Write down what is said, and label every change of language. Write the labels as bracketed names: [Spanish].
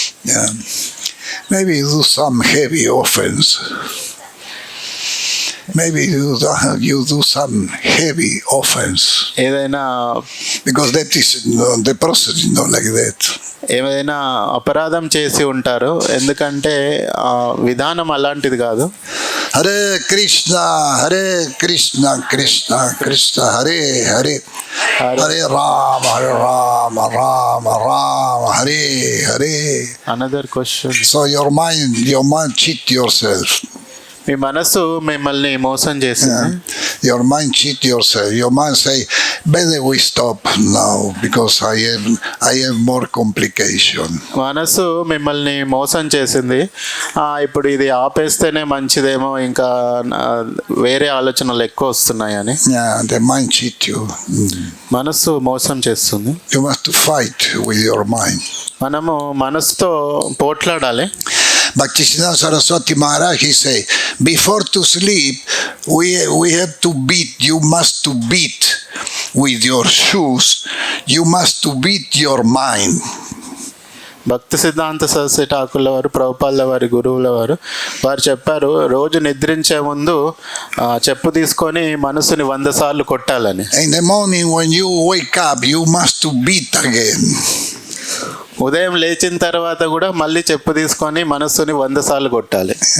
[English] Yeah. Maybe do some heavy offense. Maybe you do some heavy offense. [Telugu] ఏదైనా [English] Because that is the process is not like that. [Telugu] ఏదైనా అపరాధం చేసి ఉంటారు, ఎందుకంటే విధానం అలాంటిది కాదు. [Sanskrit] Hare Krishna Hare Krishna Krishna Krishna Hare Hare Hare Ram Hare Ram Ram Ram Hare Hare. [English] Another question. So your mind cheat yourself. [Telugu] మీ మనసు మిమ్మల్ని మోసం చేసింది. [English] Your mind cheat yourself. Your mind say, better we stop now because I have more complication. [Telugu] మనసు మిమ్మల్ని మోసం చేసింది. ఇప్పుడు ఇది ఆపేస్తేనే మంచిదేమో, ఇంకా వేరే ఆలోచనలు ఎక్కువ వస్తున్నాయని. [English] Yeah, the mind cheat you. [Telugu] మనసు మోసం చేస్తుంది. [English] You must fight with your mind. [Telugu] మనము మనసుతో పోట్లాడాలి. [English] Bhaktisiddhanta Saraswati Maharaj, he say, before to sleep, we have to beat. You must to beat with your shoes. You must to beat your mind. [Telugu] భక్తి సిద్ధాంత సరస్వతి ఠాకూర్ల వారు, ప్రభుపాదుల వారి గురువుల వారు చెప్పారు, రోజు నిద్రించే ముందు చెప్పు తీసుకొని మనసుని 100 సార్లు కొట్టాలని. [English] In the morning when you wake up, you must to beat again. [Telugu] ఉదయం లేచిన తర్వాత కూడా మళ్ళీ చెప్పు తీసుకొని మనస్సుని 100 సార్లు కొట్టాలి.